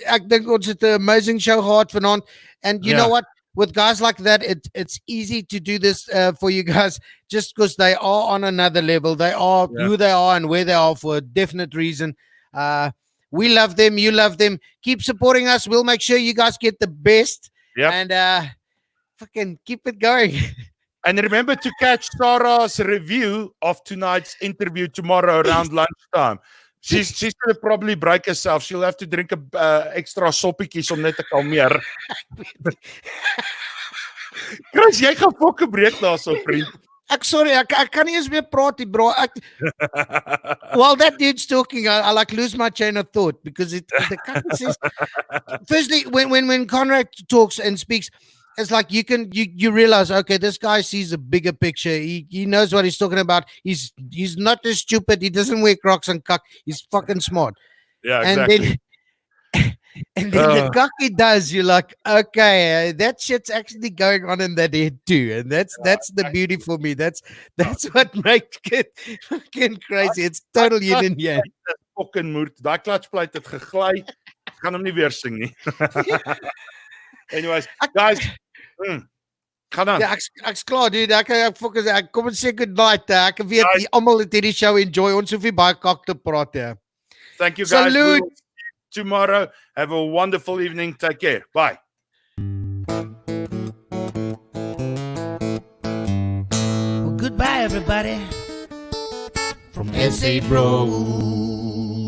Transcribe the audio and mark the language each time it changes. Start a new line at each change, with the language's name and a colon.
Afrikaans: Ek dink ons het 'n amazing show gehad vanaand.
English: And you know Yeah. what? With guys like that, it's easy to do this for you guys just because they are on another level. They are Yeah. who they are and where they are for a definite reason. We love them. You love them. Keep supporting us. We'll make sure you guys get the best. Yep. And fucking keep it going. And remember to catch Sarah's review of tonight's interview tomorrow around lunchtime. She's going to probably break herself. She'll have to drink a extra
Afrikaans: soppietjies om net te kalmeer. Chris, jy gaan fokke breek daarso, vriend. Sorry, ek kan nie eens meer praat nie, bro.
English: While that dude's talking, I like lose my chain of thought because the cunt says. Firstly, when Conrad talks and speaks, it's like you realize, okay, this guy sees a bigger picture. He knows what he's talking about. He's not just stupid. He doesn't wear Crocs and cuck. He's fucking smart. Yeah, exactly. And then the cock he does, you're like, okay, that shit's actually going on in that head too, and that's the beauty for me. That's what makes it fucking crazy. It's total yin and yang. Fucking moed.
Afrikaans: Daai klatspluit het gegly. Ek gaan hom nie weer sing nie.
English: Anyways, guys,
Afrikaans: gaan aan. Ja, ek's klaar, dude. Ek kom en sê
English: good night.
Afrikaans: Ek weet almal het hierdie show enjoy. Ons hoef nie baie kak te praat nie.
English: Thank you guys. Salute. We will see you tomorrow. Have a wonderful evening. Take care. Bye. Well, goodbye, everybody. From SA Bros.